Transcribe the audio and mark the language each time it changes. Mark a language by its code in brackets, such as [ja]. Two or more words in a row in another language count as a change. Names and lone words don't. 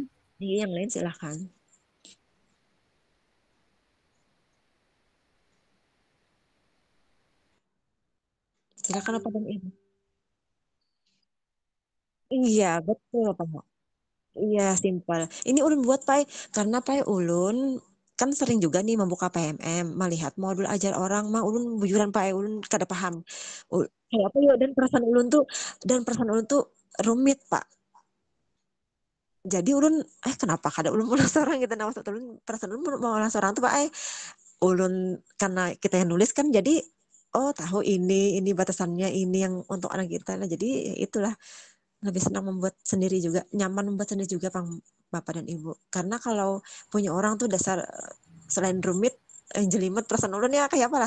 [id] Iya, yang lain silakan. Silakan apa dan Ibu. Iya, betul Pak. [bjn] Iya, simpel. Ini ulun buat Pak, karena Pak ulun kan sering juga nih membuka PMM, melihat modul ajar orang mah ulun bujuran Pak ulun kada paham. Kayak apa ya dan perasaan ulun tuh rumit Pak. Jadi ulun kenapa kada ulun penasaran gitu nah maksud ulun perasaan ulun mau penasaran tuh Pak ulun karena kita yang nulis kan jadi tahu ini batasannya ini yang untuk anak kita. [id] Nah jadi itulah lebih senang membuat sendiri juga, nyaman membuat sendiri juga Bapak dan Ibu. [bjn] Karena kalau punya orang tuh dasar selain rumit, jelimet, perasaan ulun ya kayak apa lah.